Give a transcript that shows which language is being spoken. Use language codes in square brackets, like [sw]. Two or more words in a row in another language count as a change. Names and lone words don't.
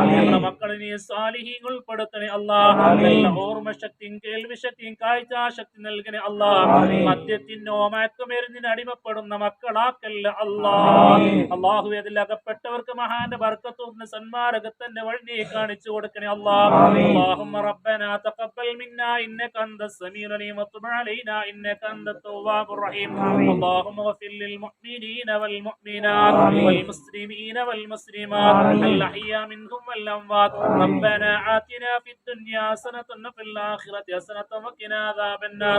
[ml] ഞങ്ങളുടെ മക്കളെ നീ സാലിഹീങ്ങൾ ഉൾപ്പെടുത്തണേ അല്ലാഹ്. നല്ല ഓർമ്മ ശക്തിയും കേൾവി ശക്തിയും കാഴ്ചാശക്തി നൽകണേ അല്ലാഹ്. മദ്യത്തിനോ മയക്കുമരുന്നിന് അടിമപ്പെടുന്ന മക്കളാക്കല്ല അല്ലാഹ്. അല്ലാഹു അതിൽ അകപ്പെട്ടവർക്ക് മഹാന്റെ ബർക്കത്തുന്ന സന്മാർഗത്തിന്റെ വഴി നീ കാണിച്ചു കൊടുക്കണേ അല്ലാഹ്. [ar] اللهم ربنا تقبل منا انك انت السميع العليم وتب علينا انك انت التواب الرحيم. اللهم اغفر للمؤمنين والمؤمنات والمسلمين والمسلمات الاحياء منهم والاموات. ربنا آتنا في الدنيا حسنة وفي الآخرة حسنة وقنا عذاب النار.